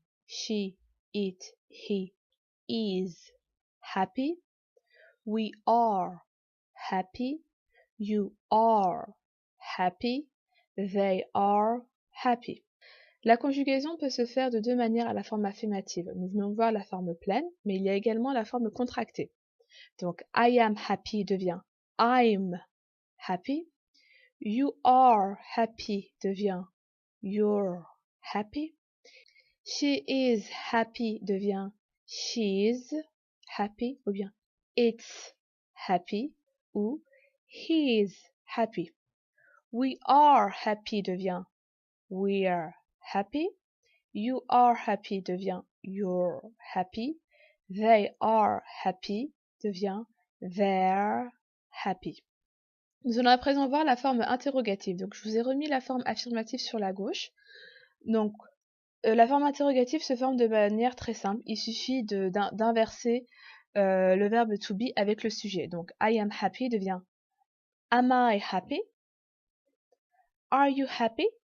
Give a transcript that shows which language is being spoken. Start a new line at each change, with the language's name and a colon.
English: She, it, he is happy. We are happy. You are happy. They are happy.
French: La conjugaison peut se faire de deux manières à la forme affirmative. Nous venons de voir la forme pleine, mais il y a également la forme contractée. Donc,
English: I am happy
French: devient
English: I'm happy. You are happy
French: devient
English: you're happy. She is happy
French: devient
English: she's happy
French: ou bien
English: it's happy ou he's happy. We are happy
French: devient
English: we're happy. You are happy
French: devient
English: you're happy. They are happy
French: devient
English: they're happy.
French: Nous allons à présent voir la forme interrogative. Donc, je vous ai remis la forme affirmative sur la gauche. Donc, la forme interrogative se forme de manière très simple. Il suffit d'inverser le verbe to be avec le sujet. Donc,
English: I am happy
French: devient
English: am I happy? Are you happy?